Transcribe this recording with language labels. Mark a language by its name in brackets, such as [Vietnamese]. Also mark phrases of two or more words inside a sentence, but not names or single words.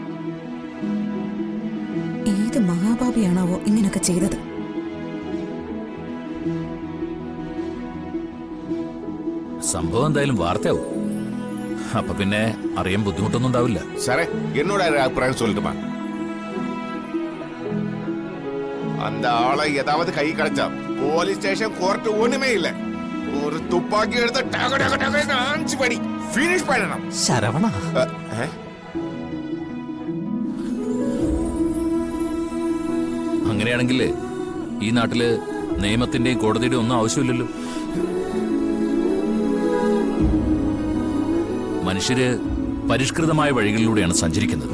[Malayalam] ഏത് മഹാഭാവിയാണാവോ ഇങ്ങനൊക്കെ ചെയ്തത്? സംഭവം എന്തായാലും വാർത്തയാവും. അപ്പൊ പിന്നെ അറിയാൻ ബുദ്ധിമുട്ടൊന്നും ഉണ്ടാവില്ല. സാറേ എന്നോട് അഭിപ്രായം சொல்லட்டுமா? [Tamil] அந்த ஆளை ஏதாவது கை கிடைச்சா [English] police station court [Tamil] ஒண்ணுமே இல்ல. ஒரு துப்பாக்கி எடுத்து டக டக டக 5 படி ഫിനിഷ് பண்ணணும். [Malayalam] ശരവണ, അങ്ങനെയാണെങ്കിൽ ഈ നാട്ടില് നിയമത്തിന്റെയും കോടതിയുടെയും ഒന്നും ആവശ്യമില്ലല്ലോ. മനുഷ്യര് പരിഷ്കൃതമായ വഴികളിലൂടെയാണ് സഞ്ചരിക്കുന്നത്.